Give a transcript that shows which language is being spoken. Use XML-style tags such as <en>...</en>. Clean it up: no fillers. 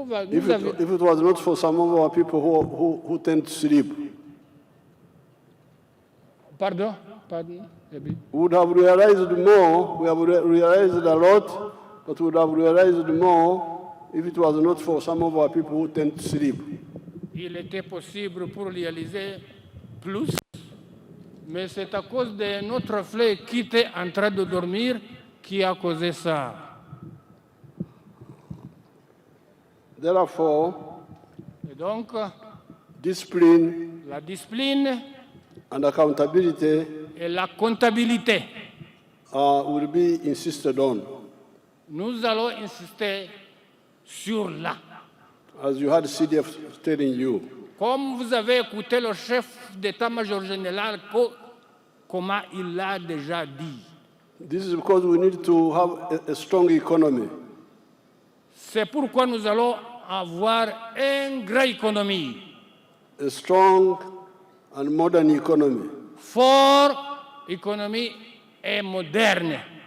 <en>If it was not for some of our people who tend to sleep,</en> <fr>Pardon?</fr> <en>we would have realized more. We have realized a lot, but we would have realized more if it was not for some of our people who tend to sleep.</en> <fr>Il était possible pour réaliser plus, mais c'est à cause de notre frère qui était en train de dormir qui a causé ça.</fr> <en>Therefore,</en> <fr>Et donc,</fr> <en>discipline</en> <fr>la discipline</fr> <en>and accountability</en> <fr>et la comptabilité,</fr> <en>will be insisted on.</en> <fr>nous allons insister sur là.</fr> <en>As you had CDF telling you,</en> <fr>Comme vous avez écouté le chef d'état-major général, comment il l'a déjà dit.</fr> <en>this is because we need to have a strong economy.</en> <fr>C'est pourquoi nous allons avoir une grande économie,</fr> <en>A strong and modern economy.</en> <fr>forte économie et moderne.</fr>